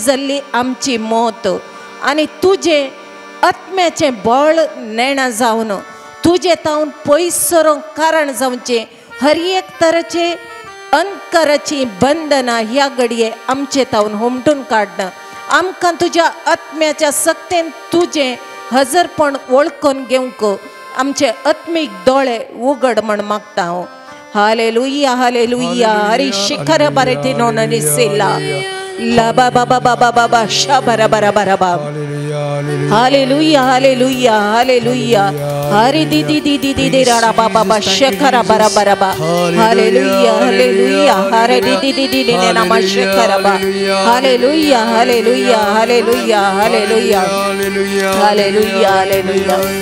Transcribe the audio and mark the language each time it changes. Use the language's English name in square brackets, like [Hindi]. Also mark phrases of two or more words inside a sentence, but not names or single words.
[Konkani] जाल्ली आमची मोत आनी तुजे आत्म्याचें बळ नेणा जावन तुजे तावन पयस सरूंक कारण जावचें हर एक तराचे अंतकाराची बंधनां ह्या घडये आमचे तावन हुमटून काडन आमकां तुज्या आत्म्याच्या सक्तेन तुजें हजरपण वळखून घेवंक आमचे आत्मीक दोळे उगड म्हण मागता हांव. हालेलुया हालेलुया हरी शिखर बरे ती नोंदणी सेला ला बाबा बाबा बाबा बा शा बरा बरा बरा बा हालेलुया हालेलुया हालेलुया हरी दी दी दी दी दी दी राडा बाबा बा शिखर बरा बरा बा हालेलुया हालेलुया हरे दी दी दी दी दी ने नाम शिखर बा हालेलुया हालेलुया हालेलुया हालेलुया हालेलुया हालेलुया.